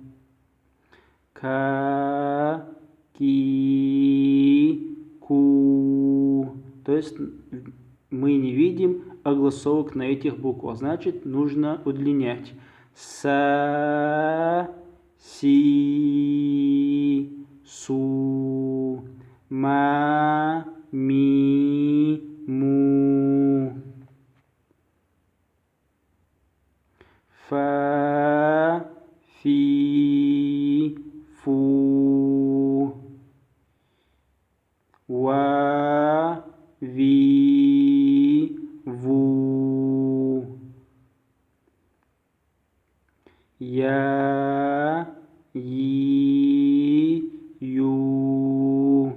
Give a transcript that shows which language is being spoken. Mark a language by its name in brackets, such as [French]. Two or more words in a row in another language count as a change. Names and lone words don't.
[Russian] Ка, ки, ку. То есть мы не видим огласовок на этих буквах. Значит, нужно удлинять. Са, си, су, ма, ми, му. Фа, фи, фу. Ва, ви, ву. Я, и, ю.